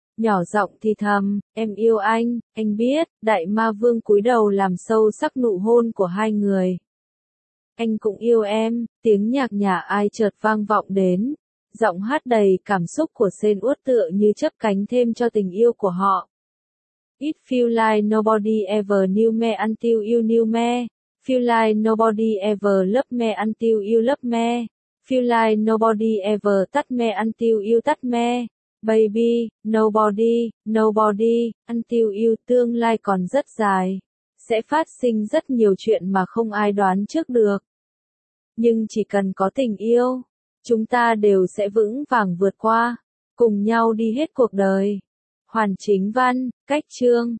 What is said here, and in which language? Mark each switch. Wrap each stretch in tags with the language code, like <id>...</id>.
<vi>Nhỏ giọng thì thầm, em yêu anh biết. Đại Ma Vương cúi đầu làm sâu sắc nụ hôn của hai người. Anh cũng yêu em, tiếng nhạc nhà ai chợt vang vọng đến. Giọng hát đầy cảm xúc của Sên Uất tựa như chấp cánh thêm cho tình yêu của họ.</vi> <en>It feel like nobody ever knew me until you knew me. Feel like nobody ever loved me until you loved me. Feel like nobody ever touched me until you touched me. Baby, nobody, nobody, until you.</en> <vi>Tương lai còn rất dài, sẽ phát sinh rất nhiều chuyện mà không ai đoán trước được. Nhưng chỉ cần có tình yêu, chúng ta đều sẽ vững vàng vượt qua, cùng nhau đi hết cuộc đời. Hoàn chính văn, cách chương.</vi>